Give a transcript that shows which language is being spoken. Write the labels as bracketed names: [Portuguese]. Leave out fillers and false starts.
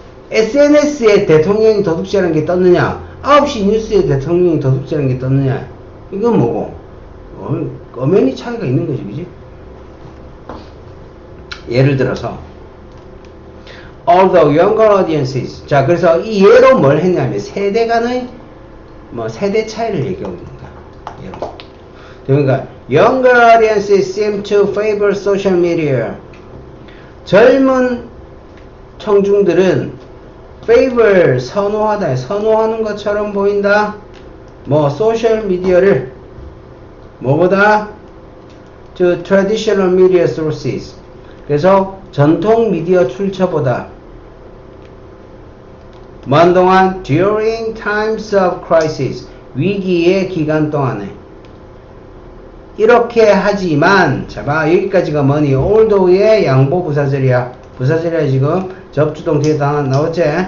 [Korean] SNS에 대통령이 도둑질하는 게 떴느냐? 9시 뉴스에 대통령이 도둑질하는 게 떴느냐? 이건 뭐고? 엄연히 차이가 있는 거지, 그지? 예를 들어서 [English] although younger audiences, [Korean] 자, 그래서 이 예로 뭘 했냐면 세대 간의 세대 차이를 얘기하고 있는 거야. 예로. [English] 그러니까 younger audiences seem to favor social media. [Korean] 젊은 청중들은 favor, 선호하다, 선호하는 것처럼 보인다. 소셜 미디어를 뭐보다 [English] to traditional media sources. [Korean] 그래서 전통 미디어 출처보다 먼 동안 [English] during times of crisis, [Korean] 위기의 기간 동안에 이렇게 하지만, 자 봐, 여기까지가 뭐니? although의 양보 부사절이야. 부사절이야. 지금 접주동 뒤에 다 나왔지?